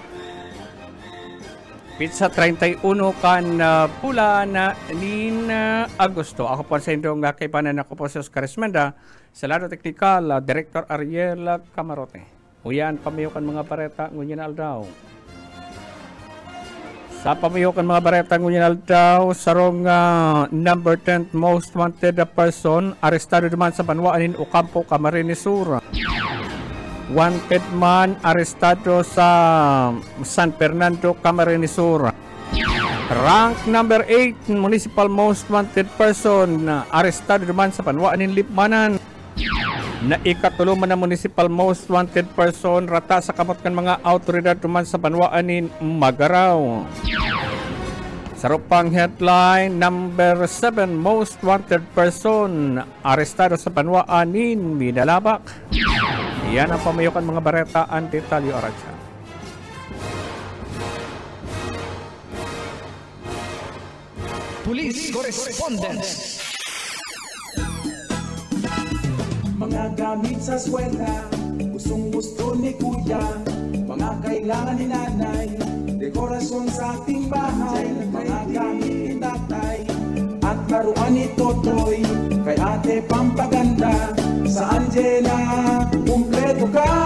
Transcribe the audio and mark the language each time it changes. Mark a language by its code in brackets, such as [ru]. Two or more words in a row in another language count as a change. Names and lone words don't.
[bik] Pizza 31 kan pula na nin Agosto. Ako po sa indong kaibanan ako po si Oscar Esmenda, sa lado teknikal, Director Ariel Camarote. Uyan, pamayukan mga bareta, ngunyan aldaw. Sa pamayukan mga bareta, ngunyan aldaw, sarong [en] number 10 most wanted person, [bik] arestado naman sa Banwaanin, Ocampo, Camarines Sur. Wanted man arestado sa San Fernando, Camarines Sur. [en] Rank number 8 municipal most wanted person, [bik] arestado naman sa Banwaanin, Lipmanan. Na ikatulo man na [en] municipal most wanted person, [bik] rata sa kamot kan mga autoridad naman sa Banwaanin, Magaraw. [en] Sarupang headline, number 7 most wanted person, [bik] arestado sa Banwaanin, Minalabak. Yan ang pamayukan mga bareta, ang detalyo aransya. [en] Police Correspondent. [tl] Mga gamit sa eskwela, gustong-gusto ni kuya, mga kailangan ni nanay, dekorasyon sa ating bahay, mga gamit ni tatay, at laruan ni Totoy, kay ate pampaganda, sa Angela, kumpleto ka!